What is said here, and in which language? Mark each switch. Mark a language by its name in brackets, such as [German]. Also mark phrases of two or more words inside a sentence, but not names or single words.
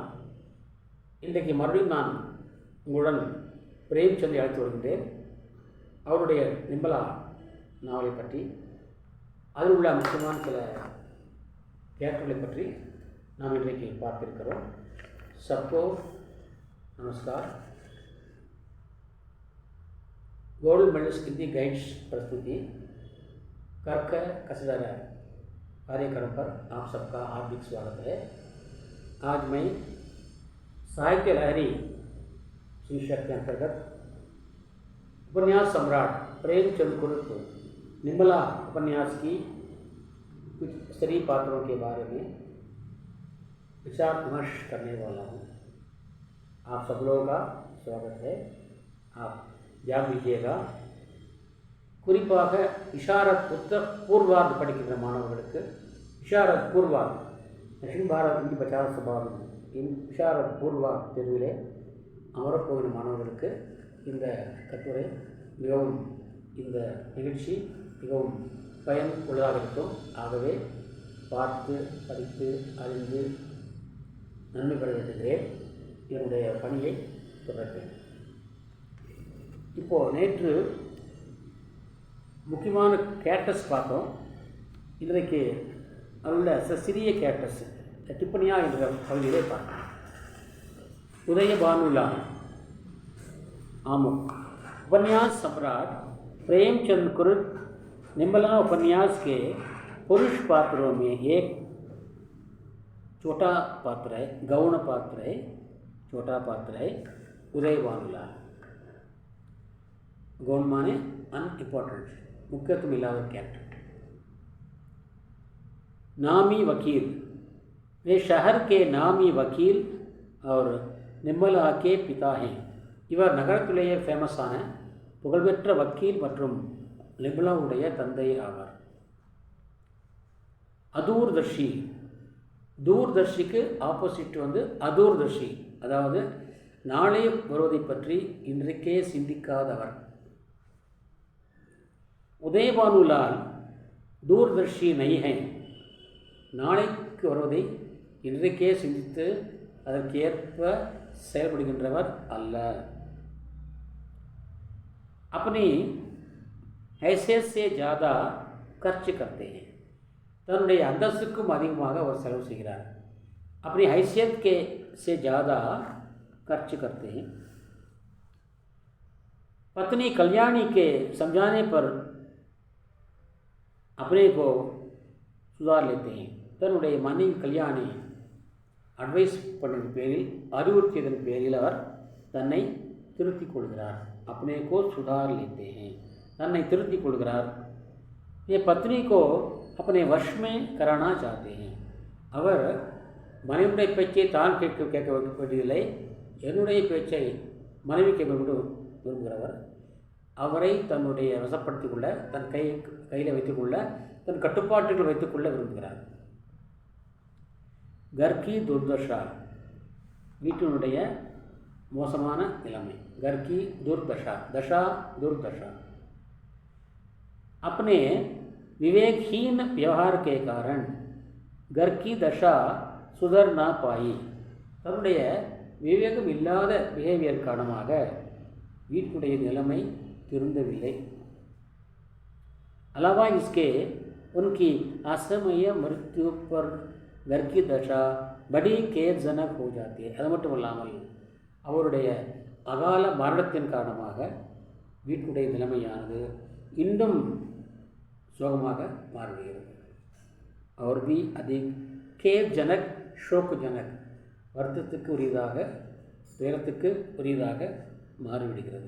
[Tamil] இன்றைக்கு மறுபடியும் நான் உங்களுடன் பிரேம்சந்தை அழைத்து வருகின்றேன். அவருடைய நிம்பலா நாவலை பற்றி, அதில் உள்ள முக்கியமான சில கேரக்டர்களை பற்றி நாம் இன்றைக்கு பார்த்திருக்கிறோம். [Hindi] सबको नमस्कार. गोल्ड मेडलिस्ट हिंदी गाइड्स प्रस्तुति कर्क कसडर कार्यक्रम पर आप सबका हार्दिक स्वागत है. आज मैं साहित्य लहरी शीर्षक के अंतर्गत उपन्यास सम्राट प्रेमचंद कुरुप निम्बला उपन्यास की कुछ स्त्री पात्रों के बारे में विचार विमर्श करने वाला हूँ. आप सब लोगों का स्वागत है. आप ध्यान दीजिएगा. [Tamil] குறிப்பாக இஷாரத் பூர்வார்த் படிக்கின்ற மாணவர்களுக்கு இஷாரத் பூர்வார்த் தக்ஷின் பாரத் இந்தி பிரச்சார சபாவின் இஷாரத் பூர்வார்த் தேர்விலே அமரப்போகிற மாணவர்களுக்கு இந்த கட்டுரை மிகவும், இந்த நிகழ்ச்சி மிகவும் பயன் உள்ளதாக இருக்கும். ஆகவே பார்த்து படித்து அறிந்து நன்மை பெற வேண்டுகிறேன். என்னுடைய பணியை தொடர்கிறேன். இப்போது நேற்று முக்கியமான கேரக்டர்ஸ் பார்த்தோம். இன்றைக்கு அதில் சிறிய கேரக்டர்ஸ் டிப்பனியா என்ற பகுதியிலே பார்த்தோம். [Hindi] उदय भानुलाल आमुख उपन्यास सम्राट प्रेमचंद कुरुप निम्बला उपन्यास के पुरुष पात्रों में एक छोटा पात्र है, गौण पात्र है, छोटा पात्र है उदय भानुलाल. गौण माने अनइम्पोर्टेंट, मुख्यत्व इलावा कैरेक्टर. नामी वकील, वे शहर के नामी वकील और निर्मला के पिता हैं. [Tamil] இவர் நகரத்திலேயே ஃபேமஸான புகழ்பெற்ற வக்கீல் மற்றும் நிம்மலாவுடைய தந்தை ஆவார். அதூர்தர்ஷி, தூர்தர்ஷிக்கு ஆப்போசிட் அதூர்தர்ஷி, அதாவது நாளை வருவதை பற்றி இன்றைக்கே சிந்திக்காதவர். உதயபானுலால் [Hindi] दूरदर्शी नहीं है, [Tamil] நாளைக்கு வருவதை இன்றைக்கே சிந்தித்து அதற்கேற்ப செயல்படுகின்றவர் அல்ல. [Hindi] अपनी हैसियत से ज़्यादा खर्च करते हैं. [Tamil] தன்னுடைய அந்தஸ்துக்கும் அதிகமாக அவர் செலவு செய்கிறார். [Hindi] अपनी हैसियत के से ज़्यादा खर्च करते हैं. पत्नी कल्याणी के समझाने पर अपने को सुधार लेते हैं. [Tamil] தன்னுடைய மனைவி கல்யாணி அட்வைஸ் பண்ணதன் பேரில், அறிவுறுத்தியதன் பேரில் அவர் தன்னை திருத்திக் கொள்கிறார். [Hindi] अपने को सुधार लेते हैं, [Tamil] தன்னை திருத்திக் கொள்கிறார். [Hindi] ये पत्नी को अपने वश में कराना चाहते हैं. [Tamil] அவர் மனைவியுடைய பேச்சை தான் கேட்க வேண்டியதில்லை, என்னுடைய பேச்சை மனைவி கேட்க விரும்புகிறவர். அவரை தன்னுடைய வசப்படுத்திக் கொள்ள, தன் கையில் வைத்துக்கொள்ள, தன் கட்டுப்பாட்டுகள் வைத்துக்கொள்ள விரும்புகிறார். [Hindi] घर की दुर्दशा, [Tamil] வீட்டினுடைய மோசமான நிலைமை. [Hindi] घर की दुर्दशा, दशा दुर्दशा. अपने विवेकहीन व्यवहार के कारण घर की दशा सुधर ना पाई. [Tamil] தன்னுடைய விவேகம் இல்லாத பிஹேவியர் காரணமாக வீட்டுடைய நிலைமை திருந்தவில்லை. [Hindi] अलावा इसके उनकी असमय मृत्यु पर घर की दशा बड़ी खेदजनक हो जाती है. [Tamil] அது மட்டும் இல்லாமல் அவருடைய அகால மரணத்தின் காரணமாக வீட்டுடைய நிலைமையானது இன்னும் சோகமாக மாறுகிறது. [Hindi] அவர் भी अधिक खेदजनक, शोकजनक, [Tamil] வருத்தத்துக்கு உரியதாக, துயரத்துக்கு உரியதாக மாறிவிடுகிறது.